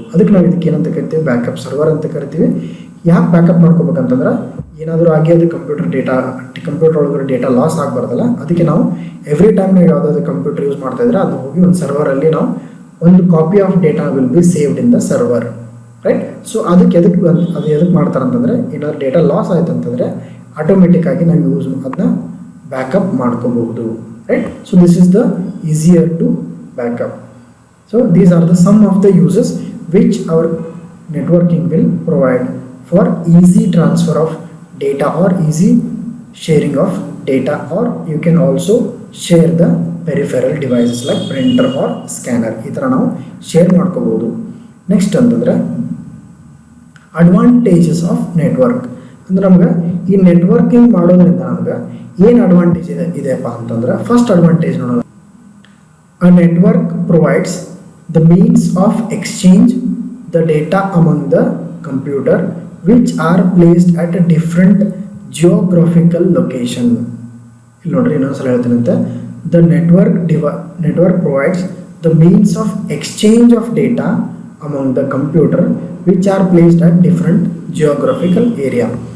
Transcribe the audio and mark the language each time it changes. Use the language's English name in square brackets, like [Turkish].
[Kannada] ಅದಕ್ಕೆ ನಾವು ಇದಕ್ಕೆ ಏನಂತ ಕರಿತೀವಿ, ಬ್ಯಾಕಪ್ ಸರ್ವರ್ ಅಂತ ಕರಿತೀವಿ. ಯಾಕೆ ಬ್ಯಾಕಪ್ ಮಾಡ್ಕೋಬೇಕಂತಂದ್ರೆ ಏನಾದರೂ ಆಗಿ ಅದು ಕಂಪ್ಯೂಟರ್ ಒಳಗಡೆ ಡೇಟಾ ಲಾಸ್ ಆಗಬಾರ್ದಲ್ಲ, ಅದಕ್ಕೆ ನಾವು ಎವ್ರಿ ಟೈಮ್ ನಾವು ಯಾವುದಾದ್ರು ಕಂಪ್ಯೂಟರ್ ಯೂಸ್ ಮಾಡ್ತಾ ಇದ್ರೆ ಅದು ಹೋಗಿ ಒಂದು ಸರ್ವರಲ್ಲಿ ನಾವು ಒಂದು [English] Copy of data will be saved in the server, right. [Kannada] So ಅದು ಎದಕ್ಕೆ ಮಾಡ್ತಾರೆ ಅಂತಂದರೆ, ಏನಾದರೂ ಡೇಟಾ ಲಾಸ್ ಆಯ್ತು ಅಂತಂದರೆ ಆಟೋಮೆಟಿಕ್ ಆಗಿ ನಾವು ಅದನ್ನ ಬ್ಯಾಕಪ್ ಮಾಡ್ಕೋಬಹುದು, right. [English] So this is the easier to backup. So these are the some of the uses which our networking will provide for easy transfer of data or easy sharing of data, or you can also share the peripheral devices like printer or scanner. [Kannada] ಈ ಥರ ನಾವು share ಮಾಡ್ಕೋಬೋದು. [English] Next ಅಂತಂದರೆ advantages of network. [Kannada] ಅಂದರೆ ನಮ್ಗೆ ಈ networking ಮಾಡೋದ್ರಿಂದ ನಮ್ಗೆ ಏನು ಅಡ್ವಾಂಟೇಜ್ ಇದೆಯಪ್ಪ ಅಂತಂದ್ರೆ, ಫಸ್ಟ್ ಅಡ್ವಾಂಟೇಜ್ ನೋಡೋಣ. [English] A network provides the means of exchange the data among the computer which are placed at a different geographical location. [Kannada] ಇಲ್ಲಿ ನೋಡ್ರಿ, ಇನ್ನೊಂದ್ಸಲ ಹೇಳ್ತೀನಂತೆ. [English] The network provides the means of exchange of data among the computer which are placed at different geographical area.